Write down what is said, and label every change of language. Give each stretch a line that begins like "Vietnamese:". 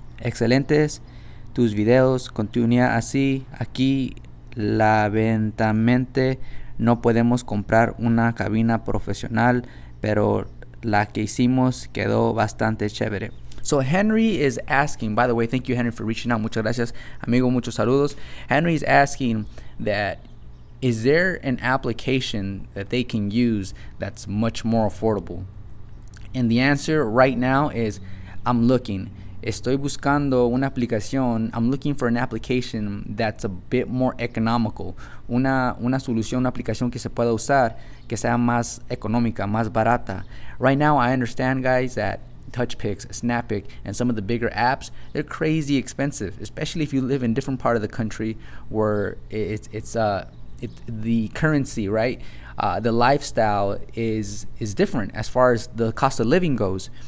Spanish: Excelentes tus videos, continúa así. Aquí lamentablemente no podemos comprar una cabina profesional, pero la que hicimos quedó bastante chévere.
English: So Henry is asking, by the way, thank you, Henry, for reaching out.
Spanish: Muchas gracias, amigo, muchos saludos.
English: Henry is asking that, is there an application that they can use that's much more affordable? And the answer right now is, I'm looking.
Spanish: Estoy buscando una aplicación.
English: I'm looking for an application that's a bit more economical.
Spanish: Una solución, una aplicación que se pueda usar, que sea más económica, más barata.
English: Right now, I understand, guys, that Touchpix, Snappic, and some of the bigger apps, they're crazy expensive, especially if you live in different part of the country where it's the currency, right? The lifestyle is different as far as the cost of living goes.